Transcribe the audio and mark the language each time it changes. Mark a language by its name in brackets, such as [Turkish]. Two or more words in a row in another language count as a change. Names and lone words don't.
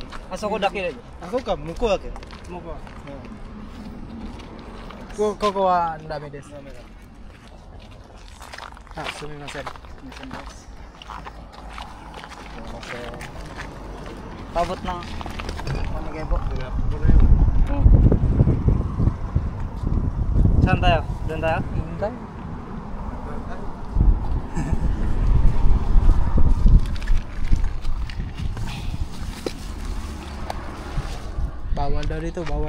[Japanese] あそこだけで。あそこか向こうだけ。向こう。ここはダメです。あ、すみません。 [Filipino] Pabot ng panigay po. Saan tayo? Doon tayo? Hintay. Bawal daw dito, bawal.